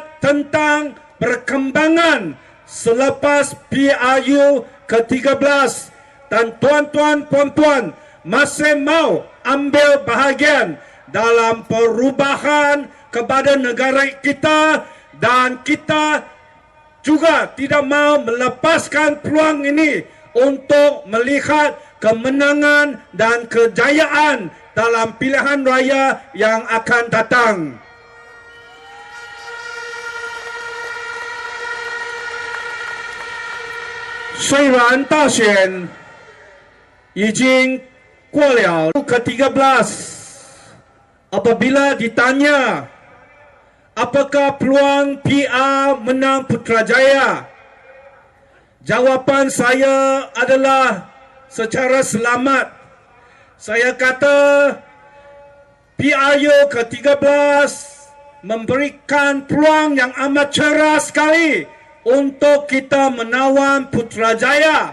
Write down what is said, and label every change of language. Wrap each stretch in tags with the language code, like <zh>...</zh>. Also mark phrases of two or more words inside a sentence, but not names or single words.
<ms>tentang perkembangan selepas PRU ke-13 dan tuan-tuan puan-puan masih mau ambil bahagian dalam perubahan kepada negara kita, dan kita juga tidak mau melepaskan peluang ini untuk melihat kemenangan dan kejayaan dalam pilihan raya yang akan datang.</ms> <zh>虽然大选已经过了</zh> <ms>ke-13, apabila ditanya apakah peluang PR menang Putrajaya, jawapan saya adalah secara selamat. Saya kata PRU ke-13 memberikan peluang yang amat cerah sekali untuk kita menawan Putrajaya.</ms>